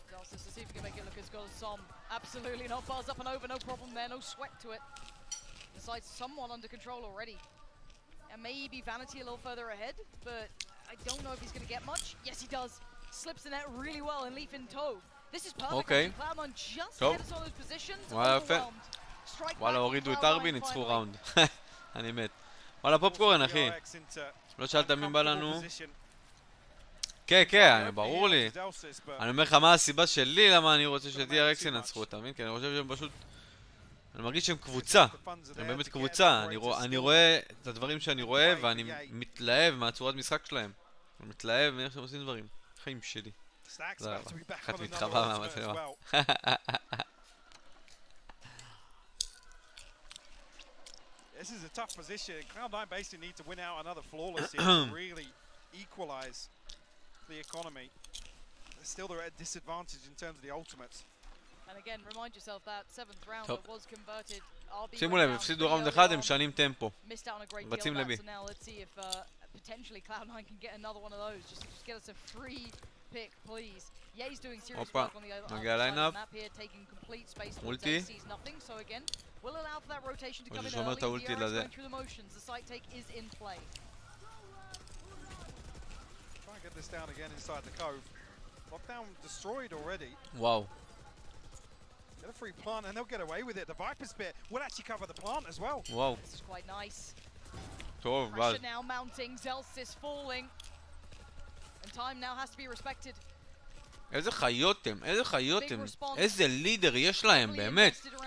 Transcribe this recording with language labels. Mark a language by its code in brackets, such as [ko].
[en] Just to see if we can make it look as good as some. Absolutely not. Buzz up and over, no problem there, no sweat to it. The side's somewhat under control already. And maybe Vanity a little further ahead, but I don't know if he's going to get much. Yes, he does. Slips the net really well and Leaf in tow. This is perfect. Okay. Cloud9 just ahead us on those positions. Overwhelmed. [he] וואלה, הורידו את ארבי, ניצחו ראונד. אני מת. וואלה, פופקורן, אחי. לא שאלת מי בא לנו. כן, כן, ברור לי. אני אומר לך מה הסיבה שלי למה אני רוצה ש-DRX ינצחו אותם, כי אני חושב שהם פשוט... אני מרגיש שהם קבוצה. הם באמת קבוצה. אני רואה את הדברים שאני רואה ואני מתלהב מהצורת משחק שלהם. אני מתלהב מאיך שהם עושים דברים. חיים שלי. זה רבה. אחת מתחבא מהמצלמה. [en] This is a tough position. Cloud9 basically need to win out another flawless here to really equalize the economy. Still they're at a disadvantage in terms of the ultimates. And again, remind yourself that 7th round that was converted. [he] שימו לב, הפסידו ראונד אחד, הם משנים טמפו. [en] Missed out on a great [he] רצים לבי. [en] deal. So now let's see if potentially Cloud9 can get another one of those. Just get us a free pick, please. Ye's doing serious work on the other side of the map here, taking complete space. Sees nothing, so again, will allow for that rotation to come in early. DRX going through the motions. The side take is in play. Try and get this down again inside the cove. Lockdown destroyed already. Wow. Get a free plant and they'll get away with it. The Viper Spit will actually cover the plant as well. Wow. This is quite nice. [he] טוב, [en] Pressure now mounting. Zelsys falling. And time now has to be respected. [he] איזה חיות הם, איזה חיות הם, איזה לידר יש להם, באמת.